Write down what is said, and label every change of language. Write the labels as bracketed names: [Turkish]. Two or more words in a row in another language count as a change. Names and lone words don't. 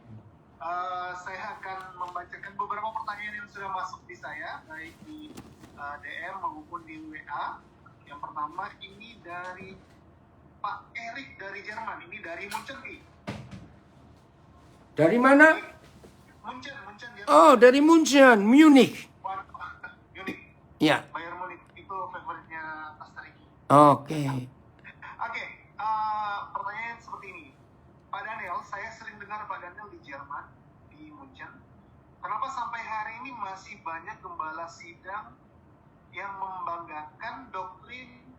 [Indonesian] Saya akan membacakan beberapa pertanyaan yang sudah masuk di saya. Baik di DM maupun di WA. Yang pertama ini dari Pak Erik dari Jerman. Ini dari Munchen. Dari mana? Munchen. Oh dari Munchen, Munich. Munich. Ya. Bayern Munich itu favoritnya Pastor Ricky. Oke. Oke. Pertanyaan seperti ini. Pak Daniel, saya sering dengar Pak Daniel di Jerman, di Munchen. Kenapa sampai hari ini masih banyak gembala sidang yang membanggakan doktrin